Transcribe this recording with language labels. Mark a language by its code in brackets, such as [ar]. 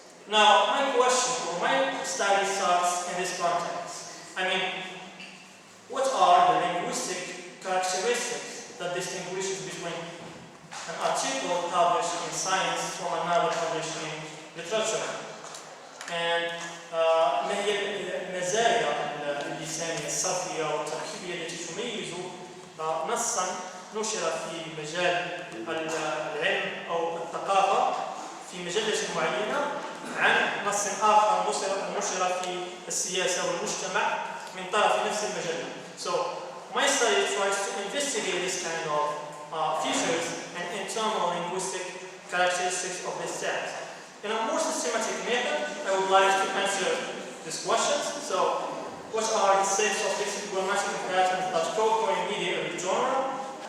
[en] Now, my question or my study starts in this context. I mean, what are the linguistic characteristics that distinguishes between an article published in science from another published in literature? [ar] And ما هي المزايا اللسانية الصرفية والتركيبية التي تميز نصا نشر في مجال العلم أو الثقافة في مجلة معينة عن نص آخر نشر في السياسة والمجتمع من طرف نفس المجلة. [en] So my study tries to investigate this kind of features and internal linguistic characteristics of this text. In a more systematic method, I would like to answer these questions. So, what are the sets of lexicogrammatical patterns that co-occur in media Arabic genre?